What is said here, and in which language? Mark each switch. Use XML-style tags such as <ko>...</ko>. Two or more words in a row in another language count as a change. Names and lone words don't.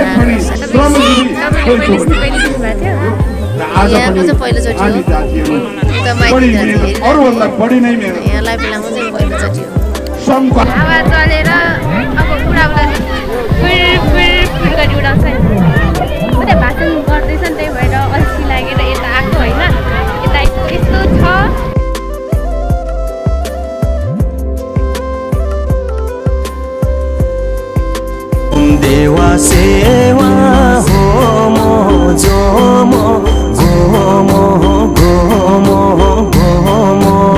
<ne>अरूभन्दा बढी नै मेरो यहाँलाई बेलामा चाहिँ पहिलोचोटि हो हावा चलेर अब उडाउँदा गरी उडाउँछ नि भाषण गर्दैछ नि त्यही भएर अल्छी लागेर यता आएको होइन यता यस्तो छ देवा सेवा हो मो जो मो गो मो गो मो गो मो</ne>